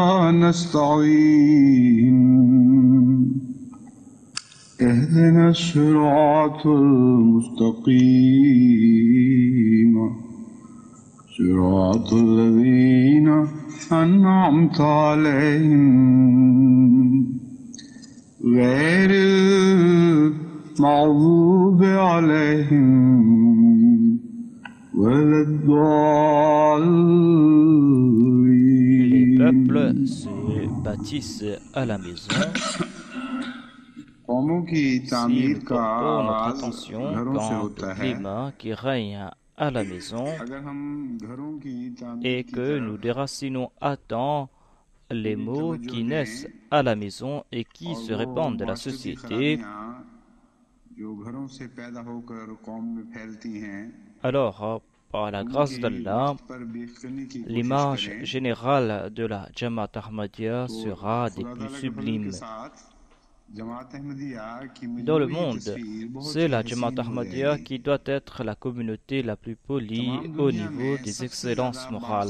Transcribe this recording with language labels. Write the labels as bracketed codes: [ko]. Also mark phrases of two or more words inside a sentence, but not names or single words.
[ar] نستعين اهدنا الصراط المستقيم صراط الذين أنعمت عليهم غير المغضوب عليهم ولا [fr] Les peuples [ar] الضالين. [fr] se bâtissent à la maison. [ur] قوموں کی [fr] Si [ur] تعمیر [fr] nous [ur] کا [fr] portons notre [ur] آغاز [fr] attention [ur] گھروں سے [fr] quant au [ur] ہوتا ہے. [fr] climat qui règne à la maison [ur] اگر ہم گھروں کی تعمیر [fr] et [ur] کی [fr] que nous [ur] طرف [fr] déracinons à temps les mots qui naissent à la maison et qui se répandent de la société, [ur] جو گھروں سے پیدا ہو کر قوم میں پھیلتی ہیں [fr] alors, par la grâce d'Allah, l'image générale de la Jamaat Ahmadiyya sera des plus sublimes. Dans le monde, c'est la Jamaat Ahmadiyya qui doit être la communauté la plus polie au niveau des excellences morales.